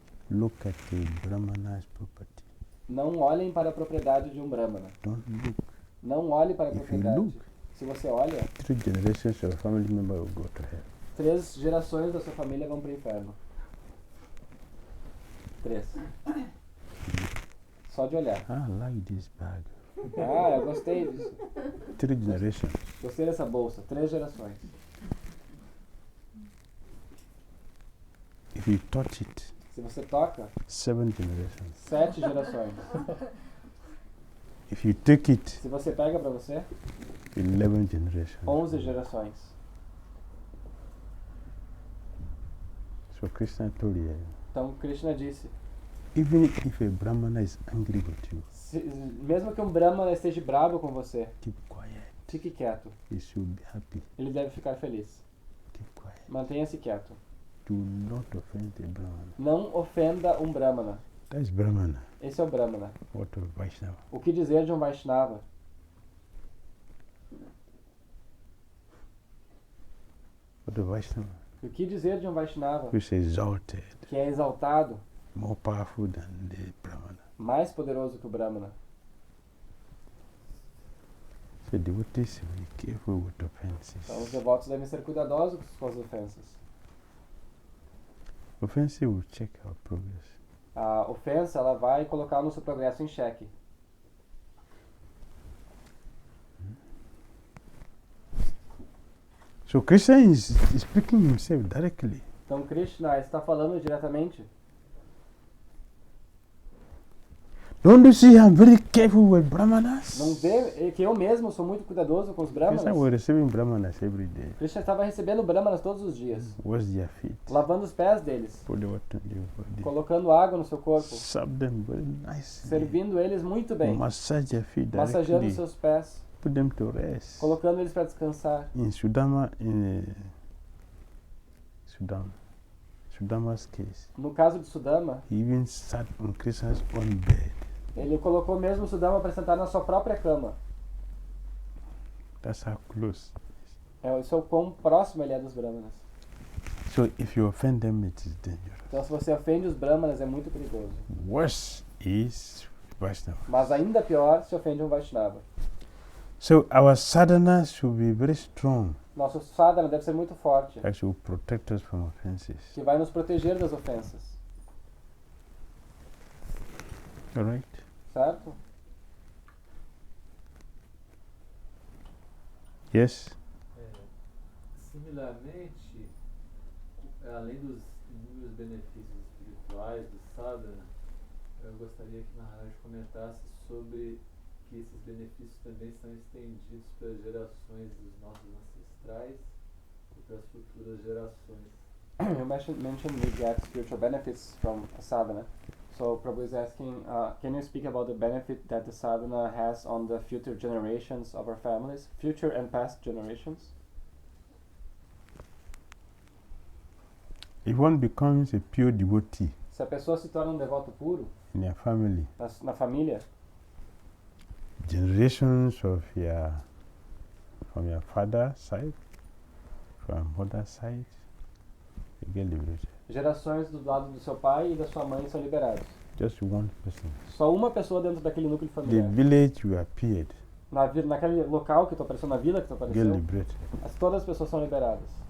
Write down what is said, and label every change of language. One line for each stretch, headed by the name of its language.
English: look at the Brahmana's property.
Portuguese: Não olhem para a propriedade de um Brahmana.
English: Don't look.
Portuguese: Não olhe para a
English: If you
Portuguese: propriedade.
English: look,
Portuguese: Se você olha,
English: 3 generations of family member will go to hell.
Portuguese: 3 gerações da sua família vão para o inferno.
English: 3.
Portuguese: Só de olhar.
English: I like this bag.
Portuguese: Eu gostei disso.
English: 3 generations.
Portuguese: Gostei dessa bolsa. 3 gerações.
English: If you touch it,
Portuguese: Se você toca,
English: 7 generations.
Portuguese: 7 gerações.
English: If you take it,
Portuguese: Se você pega para você,
English: 11 generations.
Portuguese: 11 gerações.
English: So Krishna told you,
Portuguese: Então Krishna disse,
English: even if a Brahmana is angry with you,
Portuguese: mesmo que um Brahmana esteja bravo com você,
English: keep quiet.
Portuguese: fique quieto.
English: He should be happy.
Portuguese: Ele deve ficar feliz.
English: Keep quiet.
Portuguese: Mantenha-se quieto.
English: Do not offend a Brahmana.
Portuguese: Não ofenda um Brahmana.
English: That's Brahmana.
Portuguese: Esse é o Brahmana.
English: What of Vaishnava?
Portuguese: O que dizer de um Vaishnava?
English: What of Vaishnava?
Portuguese: O que dizer de um Vaishnava
English: Who is exalted,
Portuguese: que é exaltado,
English: more powerful than the Brahmana.
Portuguese: mais poderoso que o Brahmana?
English: So devotees should be careful with offenses.
Portuguese: Então os devotos devem ser cuidadosos com as ofensas.
English: Offenses will check our progress.
Portuguese: A ofensa ela vai colocar o nosso progresso em xeque.
English: So Krishna is speaking himself directly.
Portuguese: Então Krishna está falando diretamente.
English: Don't you see I'm very careful with Brahmanas?
Portuguese: Não vê que eu mesmo sou muito cuidadoso com os Brahmanas?
English: Krishna was receiving Brahmanas every day.
Portuguese: Krishna estava recebendo Brahmanas todos os dias,
English: Wash their feet.
Portuguese: lavando os pés deles,
English: Put the water in their body.
Portuguese: colocando água no seu corpo,
English: Serve them very nicely.
Portuguese: servindo eles muito bem,
English: Massage their feet
Portuguese: massageando
English: directly.
Portuguese: seus pés,
English: Put them to rest.
Portuguese: colocando eles para descansar.
English: In Sudama's case,
Portuguese: No caso de Sudama,
English: he even sat on Krishna's own bed.
Portuguese: ele colocou mesmo Sudama para sentar na sua própria cama.
English: That's how close.
Portuguese: Isso é o quão próximo ele é dos Brahmanas.
English: So if you offend them, it is dangerous.
Portuguese: Então se você ofende os Brahmanas é muito perigoso.
English: Worse is Vaishnava.
Portuguese: Mas ainda pior se ofende um Vaishnava.
English: So our sadhana should be very strong.
Portuguese: Nosso sadhana deve ser muito forte,
English: That should protect us from offenses.
Portuguese: que vai nos proteger das ofensas.
English: Alright?
Portuguese: Certo?
English: Yes?
Portuguese: Similarmente, além dos inúmeros benefícios espirituais do sadhana, eu gostaria que Maharaj comentasse sobre que esses benefícios também são estendidos para as gerações dos nossos ancestrais e para as futuras gerações.
English: You mentioned we get spiritual benefits from sadhana. So Prabhu is asking, can you speak about the benefit that the sadhana has on the future generations of our families, future and past generations? If one becomes a pure devotee
Portuguese: Se a pessoa se torna um devoto puro
English: in your family,
Portuguese: na família,
English: generations from your father's side, from mother's side, you get liberated.
Portuguese: gerações do lado do seu pai e da sua mãe são liberados.
English: Just one person.
Portuguese: Só uma pessoa dentro daquele núcleo
English: The
Portuguese: familiar.
English: village you appeared,
Portuguese: Naquele local que tu apareceu, na vila que tu
English: get
Portuguese: apareceu,
English: liberated.
Portuguese: todas as pessoas são liberadas.